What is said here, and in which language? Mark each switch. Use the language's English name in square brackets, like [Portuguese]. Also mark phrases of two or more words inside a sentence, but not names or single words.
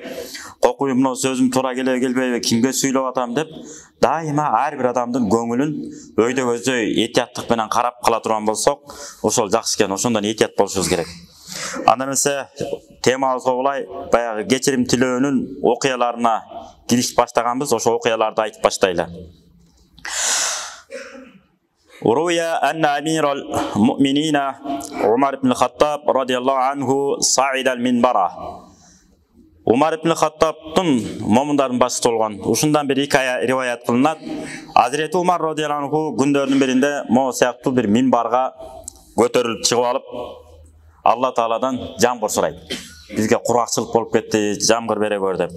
[Kyrgyz] Кокуй, мына сөзүм туура келеби, келбейби? Кимге сүйлөп атам деп дайыма ар бир адамдын көңүлүн өйдө көздөй этияттык менен карап кала турган болсок, ошол жакшы экен. Ошондон этият болушубуз керек. Анда эмесе темабызга улай баягы кечирим тилөөнүн окуяларына киришип баштаганбыз, ошо окуяларды айтып баштайлы. [Arabic] روي أن أمير المؤمنين عمر بن الخطاب رضي الله عنه صعد المنبر. [Kyrgyz] Умар ибн Хаттабтын момундардын башчысы болгон. Ушундан бир хикая риваят кылынат. Азирети Умар [Arabic] رضي الله عنه [Kyrgyz] күндөрдүн биринде могу сыяктуу бир минбарга көтөрүлүп чыгып алып, Алла Тааладан жамгыр сурайт. Бизге куракчылык болуп кетти, жамгыр бере көр деп.